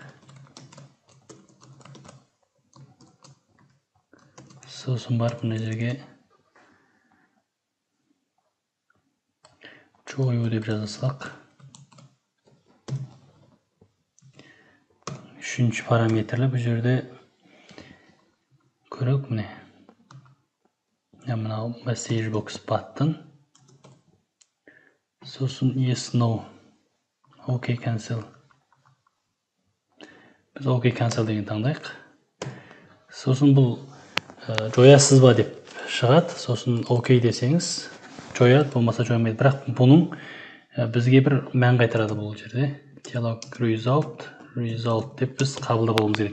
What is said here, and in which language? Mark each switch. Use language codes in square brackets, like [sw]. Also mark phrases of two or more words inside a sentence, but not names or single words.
[kk] Сосын барып мына жерге жою деп жазасақ. Үшінші параметрлі бұл жерде көрік міне. [en] Мынау message box button. Сосын yes no. OK cancel. [kk] біз [en] OK cancel [kk] деген таңдайық. Сосын бұл жоясыз ба деп шығады. Сосын OK десеңіз жояды, болмаса жоймайды. Бірақ бұның бізге бір мән қайтарады бұл жерде. [en] Dialog result деп біз қабылдап алуымыз керек.